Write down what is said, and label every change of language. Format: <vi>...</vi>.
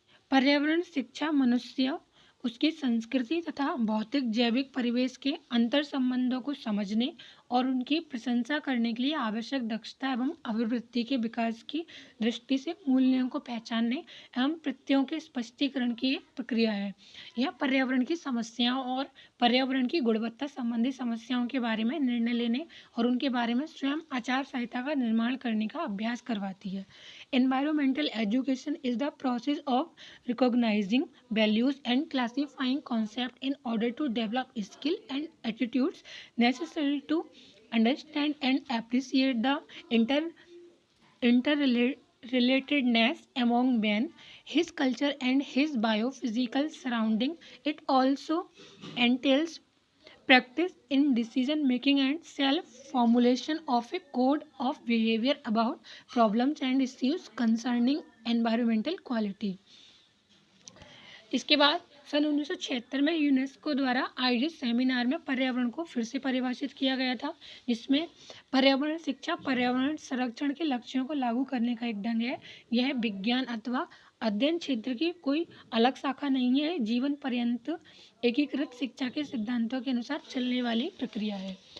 <hi>पर्यावरण शिक्षा मनुष्य, उसकी संस्कृति तथा भौतिक जैविक परिवेश के अंतर संबंधों को समझने और उनकी प्रशंसा करने के लिए आवश्यक दक्षता एवं अभिवृद्धि के विकास की दृष्टि से मूल्यों को पहचानने एवं प्रत्ययों के स्पष्टीकरण की एक प्रक्रिया है। यह पर्यावरण की समस्याओं और पर्यावरण की गुणवत्ता संबंधी समस्याओं के बारे में निर्णय लेने और उनके बारे में स्वयं आचार संहिता का निर्माण करने का अभ्यास करवाती है।</hi> <en>Environmental education is the process of recognizing values and classifying concepts in order to develop skill and attitudes necessary to understand and appreciate the interrelatedness among man, his culture and his biophysical surrounding. It also entails practice in decision making and self formulation of a code of behavior about problems and issues concerning environmental quality.</en> <hi>इसके बाद सन 1976 में UNESCO द्वारा आयोजित seminar में पर्यावरण को फिर से परिभाषित किया गया था, जिसमें पर्यावरण शिक्षा पर्यावरण संरक्षण के लक्ष्यों को लागू करने का एक ढंग है। यह विज्ञान अथवा अध्ययन क्षेत्र की कोई अलग शाखा नहीं है, जीवन पर्यंत एकीकृत शिक्षा के सिद्धांतों के अनुसार चलने वाली प्रक्रिया है।</hi>